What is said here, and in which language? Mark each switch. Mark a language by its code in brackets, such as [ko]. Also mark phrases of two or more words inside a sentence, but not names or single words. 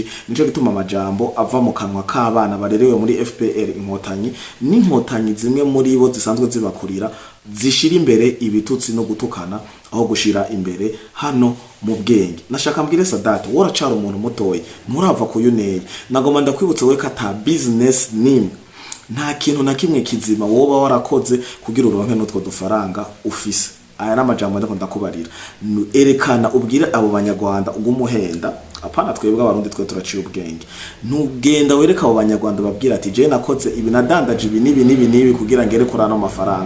[rn] Nico gituma amajambo ava mu kanwa k'abana barerewe muri FPR Inkotanyi n'inkotanyi zimwe muri bo zisanzwe zibakurira zishira imbere ibitutsi no gutukana aho gushira imbere hano mu bwenge. Nashaka mbwire Sadate woracara umuntu mutoyi, nturava kuyuneye. Nagoma ndakwibutse we kata [en] business name, [rn] nta kintu na kimwe kizima woba warakoze kugira uronke n'utwo dufaranga ufise. Aya n'amajambo ndako ndakubarira, erekana ubwire abo banyarwanda ugumuhenda, apana twebwe abarundi twe turaciye ubwenge. Ntugenda wereka abo banyarwanda babwira ati je nakoze ibi nadandaje ibi nibi kugira ngere kurana amafaranga.